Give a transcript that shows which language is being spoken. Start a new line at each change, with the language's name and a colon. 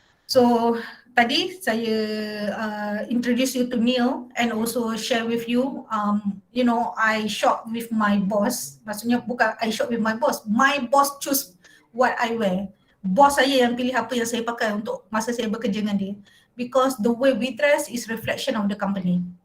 English: So
Malay: tadi saya
English: introduce you to Neil and also share with you, I shop with my boss.
Malay: Maksudnya bukan
English: I shop with my boss choose what I wear.
Malay: Bos saya yang pilih apa yang saya pakai untuk masa saya bekerja dengan dia.
English: Because the way we dress is reflection of the company.